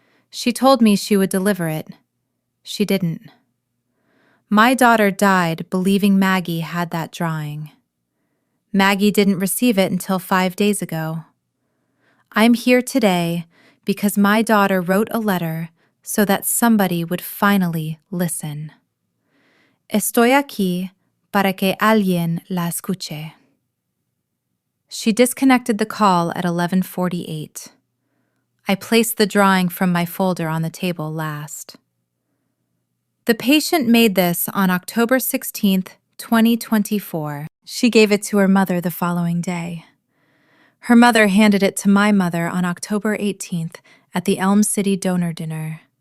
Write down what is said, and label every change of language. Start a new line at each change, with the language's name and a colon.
English: She told me she would deliver it. She didn't. My daughter died believing Maggie had that drawing. Maggie didn't receive it until 5 days ago. I'm here today because my daughter wrote a letter so that somebody would finally listen.
Spanish: Estoy aquí para que alguien la escuche.
English: She disconnected the call at 11:48. I placed the drawing from my folder on the table last. The patient made this on October 16th, 2024. She gave it to her mother the following day. Her mother handed it to my mother on October 18th at the Elm City donor dinner.